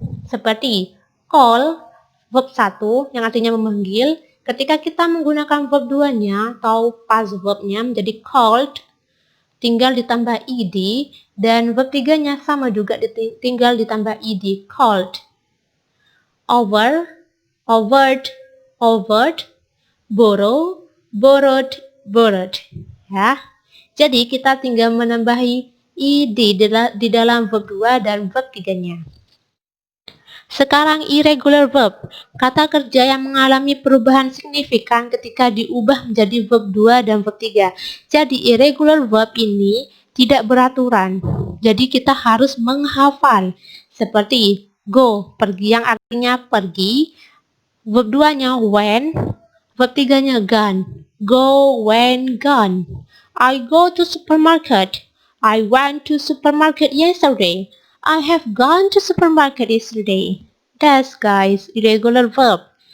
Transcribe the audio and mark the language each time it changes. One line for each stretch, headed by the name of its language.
Indonesian: Seperti call, verb 1 yang artinya memanggil. Ketika kita menggunakan verb 2-nya atau past verb-nya menjadi called, tinggal ditambah ed, dan verb 3-nya sama juga tinggal ditambah ed, called.
English: Over, overt, overt, borrow, borrowed, borrowed.
Indonesian: Ya. Jadi kita tinggal menambahi ed di dalam verb 2 dan verb 3-nya. Sekarang irregular verb, kata kerja yang mengalami perubahan signifikan ketika diubah menjadi verb 2 dan verb 3. Jadi irregular verb ini tidak beraturan. Jadi kita harus menghafal. Seperti go, pergi yang artinya pergi. Verb 2-nya went, verb 3-nya gone.
English: Go, went, gone. I go to supermarket. I went to supermarket yesterday. I have gone to supermarket yesterday. That's guys, irregular verb.